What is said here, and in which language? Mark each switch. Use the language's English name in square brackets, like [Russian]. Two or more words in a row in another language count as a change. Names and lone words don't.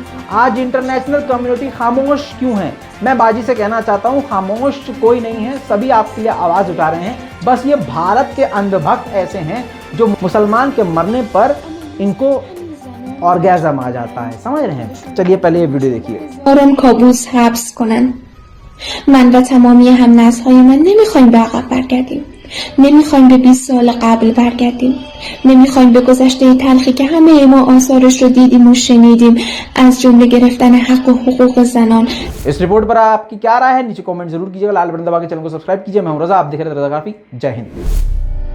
[Hindi] आज [English] international community [Hindi] खामोश क्यों है? मैं बाजी से कहना चाहता हूँ, खामोश कोई नहीं है, सभी आपके लिए आवाज़ उठा रहे हैं। बस ये भारत के अंधभक्त ऐसे हैं जो मुसलमान के मरने पर इनको ऑर्गेज़म आ जाता है, समझ रहे हैं? चलिए पहले ये वीडियो देखिए। [Persian] آرام کابوس حبس کنن. من و تمامی هم نسل‌های من نمیخوایم به عقب برگردیم. نمیخوایم به 20 سال قبل برگردیم. نمیخوایم به گذشته تلخی که همه ما آثارش رو دیدیم و شنیدیم، از جمله گرفتن حق و حقوق زنان. [Hindi] इस रिपोर्ट पर आपकी क्या राय है नीचे कमेंट जरूर कीजिएगा। लाल बटन दबा के चैनल को सब्सक्राइब कीजिए। मैं हूं रजा, आप देख रहे हैं रज़ाग्राफी। जय हिंद।